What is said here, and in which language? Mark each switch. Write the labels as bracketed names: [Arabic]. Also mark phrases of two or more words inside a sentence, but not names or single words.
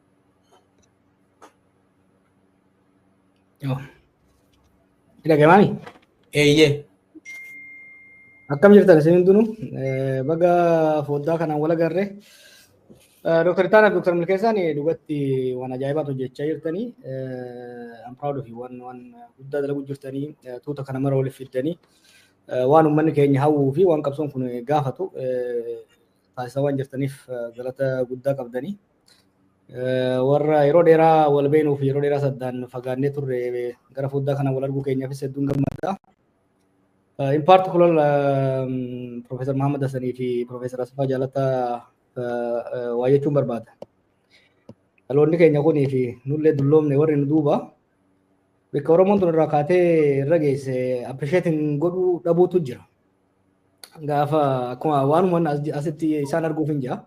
[Oromo] Dhaga'amani? Eeyyee. Akkam jirtan isin hundinuu baga foddaa kanaan wal agarre. Dr. Itaanaa fi Dr. Milkeessaan dhugatti waan ajaa'ibaatu hojjechaa jirtanii. [English] I'm proud of you. [Oromo] Waan guddaa dalaguu jirtanii tuuta kana mara waliif fiddanii waan uummanni keenya hawwuu fi waan qabsoon kun gaafatu taasisaa waan jirtaniif galata guddaa qabdanii. Warra yeroo dheeraa wal beenuu fi yeroo dheeraa saddaan fagaannee turre gara foddaa kana wal arguu keenyaafis hedduun gammadda. [English] In particular [Oromo] Professor Muhammad Hassanii fi Professor Asfaa Jaalataa waa jechuun barbaada. dhaloonni keenya kunii fi nullee dulloomne warri nu duuba bakka Oromoon tun irraa kaatee irra geesse appreciating godhuu dhabuutu jira. Gaafa akkuma waanuma asitti isaan arguuf hin jira.